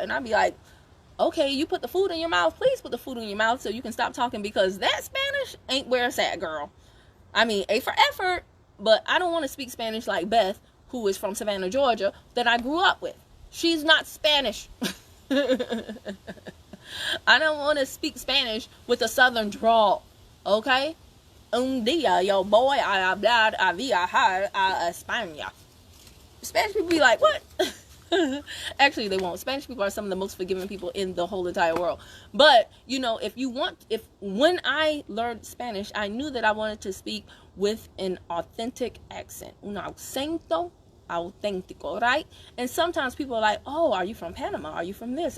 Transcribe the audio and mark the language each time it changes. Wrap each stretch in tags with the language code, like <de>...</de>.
<en>And I'd be like, okay, you put the food in your mouth. Please put the food in your mouth so you can stop talking, because that Spanish ain't where it's at, girl. I mean, A for effort, but I don't want to speak Spanish like Beth, who is from Savannah, Georgia, that I grew up with. She's not Spanish. I don't want to speak Spanish with a southern drawl, okay?</en> <es>Un día, yo voy a hablar a viajar a España.</es> <en>Spanish people be like, what? Actually, they won't. Spanish people are some of the most forgiving people in the whole entire world. But, you know, when I learned Spanish, I knew that I wanted to speak with an authentic accent.</en> <es>Un acento auténtico,</es> <en>right? And sometimes people are like, oh, are you from Panama? Are you from this?</en>